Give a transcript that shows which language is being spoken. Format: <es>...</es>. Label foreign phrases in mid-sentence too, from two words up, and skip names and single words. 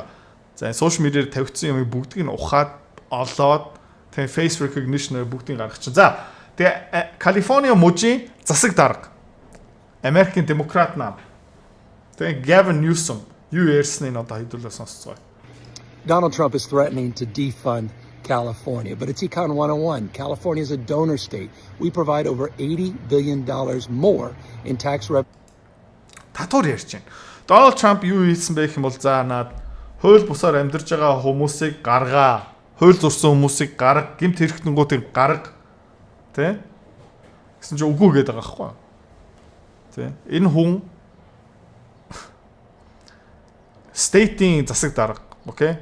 <mn>За</mn> <en>social media</en> <mn>тавигдсан юмыг бүгдийг нь ухаад олоод тэг</mn> <en>face recognition-</en> <mn>ээр бүгдийг гаргачихсан. За тэгээ Калифорни мужийн засаг дарга Америкийн демократ нам. Тэгээ Gavin Newsom юу ярьсныг одоо хэдүүлээ сонсцгоо.</mn> <en>Donald Trump is threatening to defund California, but it's Econ 101. California is a donor state. We provide over $80 billion more in tax revenue.</en> <mn>Татвар ярьж байна. Donald Trump юу хийсэн бэ гэх юм бол за наад хууль бусаар амьдарч байгаа хүмүүсийг гаргаа. Хууль зурсан хүмүүсийг гарга, гэмт хэрэгтэнгуудыг гарга. Тэ? Гэсэн чинь үгүй гэдэг байгаа байхгүй. Тэ? Энэ хүн state-ийн засаг дарга, окей?</mn>